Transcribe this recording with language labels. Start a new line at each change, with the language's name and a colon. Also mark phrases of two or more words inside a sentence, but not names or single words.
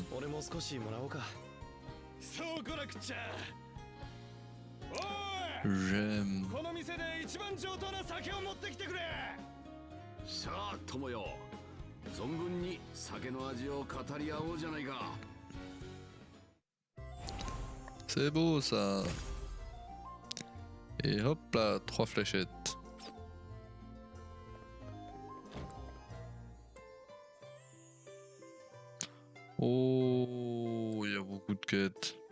Japanese: 俺も少しもらおうか。そうこなくちゃ。おい、
French: J'aime.
Japanese: この店で一番上等な酒を持ってきてくれ。さあ友よ、存分に酒の味を語り合おうじゃないか。
French: C'est beau ça. Et hop là, 3 fléchettes. Oh, il y a beaucoup de quêtes.